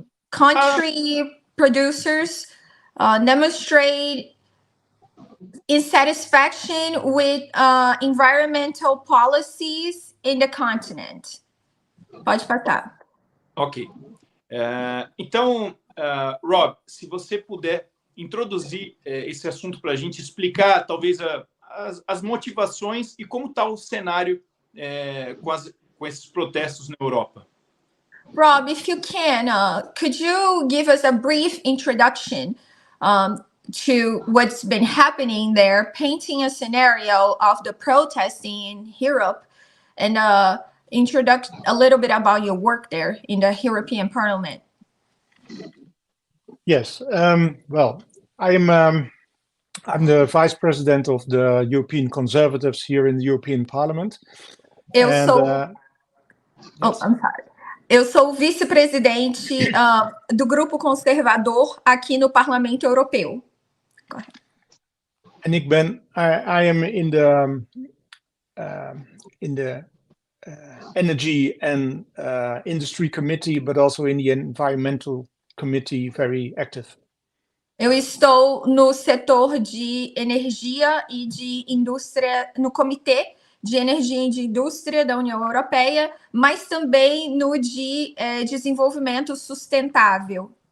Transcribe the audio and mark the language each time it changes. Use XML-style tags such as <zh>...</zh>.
<en>Country producers demonstrate insatisfaction with environmental policies in the continent.</en> <pt>Pode passar. Ok. Então, Rob, se você puder introduzir esse assunto para a gente, explicar talvez as motivações e como está o cenário com esses protestos na Europa.</pt> <en>Rob, if you can, could you give us a brief introduction to what's been happening there, painting a scenario of the protesting in Europe, and introduce a little bit about your work there in the European Parliament? Yes. Well, I'm the vice president of the European Conservatives here in the European Parliament. I'm sorry.</en> <pt>Eu sou vice-presidente do grupo conservador aqui no Parlamento Europeu.</pt> <nl>En ik ben,</nl> <en>I am in the Energy and Industry Committee, but also in the Environmental Committee, very active.</en> <pt>Eu estou no setor de energia e de indústria, no Comitê de Energia e de Indústria da União Europeia, mas também no de desenvolvimento sustentável.</pt>